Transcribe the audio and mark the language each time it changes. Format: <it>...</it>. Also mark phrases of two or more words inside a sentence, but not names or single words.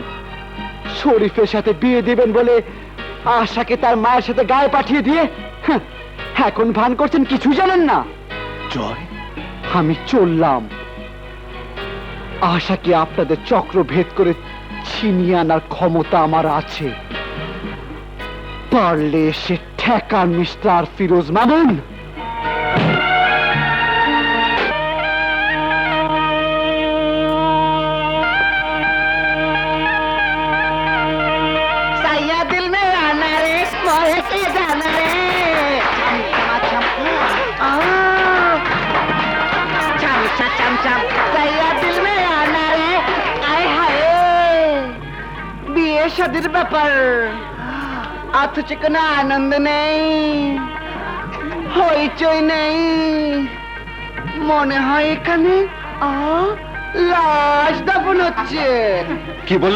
<bn>শরীফের সাথে বিয়ে দিবেন বলে আশাকে তার মায়ের সাথে গায়ে পাঠিয়ে দিয়ে এখন ভান করছেন কিছু জানেন না। জয়, আমি চললাম। আশাকে আপনাদের চক্র ভেদ করে ছিনিয়ে আনার ক্ষমতা আমার আছে। পারলে এসে ঠেকান মিস্টার ফিরোজ মামুন।</bn> <hi>दिल में आना रे मोहे के जाना रे चम चम चम चम सैया दिल में आना रे आए हाय</hi> <bn>বিয়ে শাদীর ব্যাপার অথচ কোনো আনন্দ নেই, হইচই নেই। মনে হয় এখানে লাশ দাফন হচ্ছে। কি বললে?</bn>